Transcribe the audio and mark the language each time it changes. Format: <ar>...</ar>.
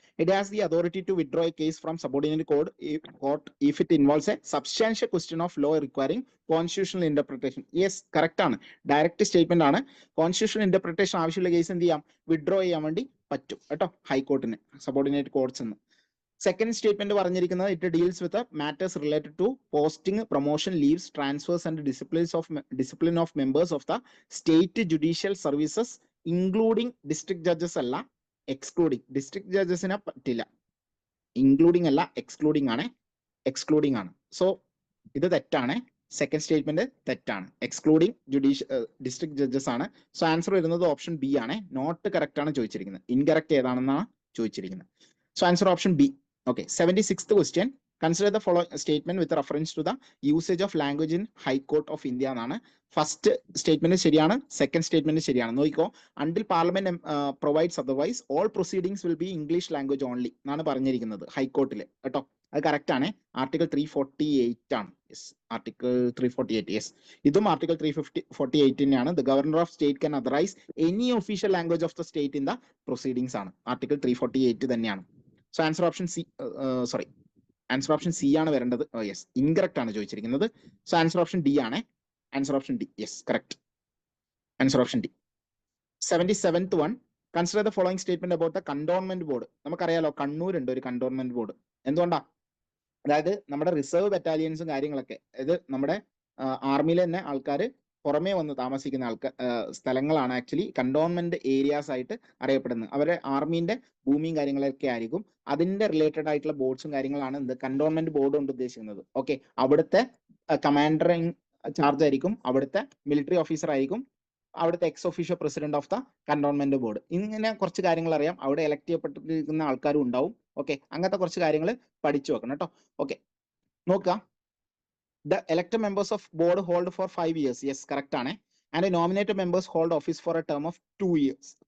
<en>It has the authority to withdraw a case from subordinate court if it involves a substantial question of law requiring constitutional interpretation. Yes, correct</en> <ml>ആണ്. Direct statement ആണ്. Constitutional interpretation ആവശ്യമുള്ള case എന്ത് ചെയ്യാം, withdraw ചെയ്യാൻ വേണ്ടി പറ്റും കേട്ടോ ഹൈക്കോർട്ടിന്, subordinate courts എന്ന്.</ml> <en>second statement</en> <ml>പറഞ്ഞിരിക്കുന്നത്,</ml> <en>it deals with matters related to posting, promotion, leaves, transfers and discipline of members of the state judicial services including district judges</en> <ml>അല്ല,</ml> <en>Excluding.</en> <ml>ഡിസ്ട്രിക്ട് ജഡ്ജസിനെ പറ്റില്ല, ഇൻക്ലൂഡിംഗ് അല്ല, എക്സ്ക്ലൂഡിംഗ് ആണ്. സോ ഇത് തെറ്റാണ്. Second statement തെറ്റാണ്. Excluding district judges ആണ്. So answer വരുന്നത് option B ആണ്. നോട്ട് കറക്റ്റ് ആണ് ചോദിച്ചിരിക്കുന്നത്, ഇൻകറക്റ്റ് ഏതാണെന്നാണ് ചോദിച്ചിരിക്കുന്നത്.</ml> <en>So answer option B. Okay, 76th question. Consider the following statement with reference to the usage of language in High Court of India</en> <ml>എന്നാണ്. First statement ശരിയാണ്, second statement ശരിയാണ്. നോക്കിക്കോ,</ml> <en>until parliament provides otherwise all proceedings will be English language only</en> <ml>എന്നാണ് പറഞ്ഞിരിക്കുന്നത് ഹൈക്കോർട്ടിൽ കേട്ടോ. അത് correct ആണ്. Article 348 ആണ്. Yes, article 348. യെസ്, ഇതും ആർട്ടിക്കിൾ 348 തന്നെയാണ്.</ml> <en>the governor of state can authorize any official language of the state in the proceedings</en> <ml>ആണ്. Article 348 തന്നെയാണ്. So answer option C, answer option C ആണ് വരേണ്ടത്. യെസ്, ഇൻകറക്റ്റ് ആണ് ചോദിച്ചിരിക്കുന്നത്. സോ ആൻസർ ഓപ്ഷൻ ഡി ആണ്. Answer option D, yes, correct. Answer option D. 77th one.</ml> <en>Consider the following statement about the cantonment board.</en> <ml>നമുക്കറിയാലോ, കണ്ണൂരുണ്ട് ഒരു cantonment board. എന്തുകൊണ്ടാ? അതായത് നമ്മുടെ റിസർവ് ബറ്റാലിയൻസും കാര്യങ്ങളൊക്കെ, ഇത് നമ്മുടെ ആർമിയിലെ തന്നെ ആൾക്കാർ പുറമേ വന്ന് താമസിക്കുന്ന സ്ഥലങ്ങളാണ് ആക്ച്വലി കണ്ടോൺമെന്റ് ഏരിയാസ് ആയിട്ട് അറിയപ്പെടുന്നത്. അവരുടെ ആർമീന്റെ ഭൂമിയും കാര്യങ്ങളൊക്കെ ആയിരിക്കും. അതിന്റെ റിലേറ്റഡ് ആയിട്ടുള്ള ബോർഡ്സും കാര്യങ്ങളാണ് എന്ത് കണ്ടോൺമെന്റ് ബോർഡ് കൊണ്ട് ഉദ്ദേശിക്കുന്നത്. ഓക്കെ, അവിടുത്തെ കമാൻഡർ ഇൻ ചാർജ് ആയിരിക്കും, അവിടുത്തെ മിലിറ്ററി ഓഫീസർ ആയിരിക്കും, അവിടുത്തെ ex officio president of the cantonment board. ഇങ്ങനെ കുറച്ച് കാര്യങ്ങൾ അറിയാം. അവിടെ എലക്ട് ചെയ്യപ്പെട്ടിരിക്കുന്ന ആൾക്കാരും ഉണ്ടാവും. ഓക്കെ, അങ്ങനത്തെ കുറച്ച് കാര്യങ്ങൾ പഠിച്ചു വെക്കണം കേട്ടോ. ഓക്കെ, നോക്കുക.</ml> <en>The elected members of board hold for 5 years. Yes, correct</en> <ml>ആണ്.</ml> <en>And nominated members hold office for a term of 2 years.</en>